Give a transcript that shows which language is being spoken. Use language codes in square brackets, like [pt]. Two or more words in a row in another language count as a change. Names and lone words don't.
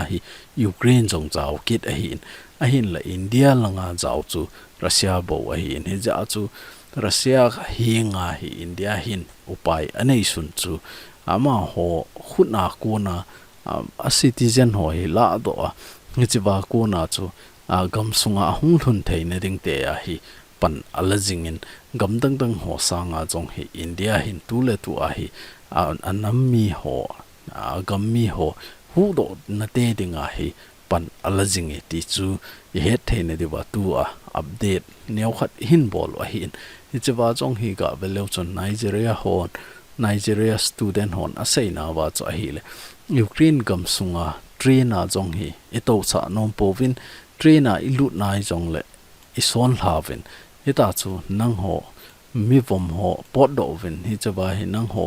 [tcz] hi Ukraine jong chaw kit a hin la India langa chaw chu Russia bo a hin hi ja chu Russia hinga hi India hin upai anei sun chu ama ho khuna ko na a citizen ho hi la do a ni chiwa ko na chu gam sunga hung thun thein ring te a hi pan alajing in gam dang ho sanga jong hi India hin tu le tu a hi anammi ho gam mi ho hu do na te dinga hi pan alajing e ti chu he thein de wa tu a update neu khat hin bol wa hin hi chiwa jong hi ga velo chon Nigeria student hon asai na wa cho hi le Ukraine gam sunga train a jong hi eto cha nom povin train a ilut nai jong le ison havin eta chu nang ho mi vom ho pot do vin hi chawa hi nang ho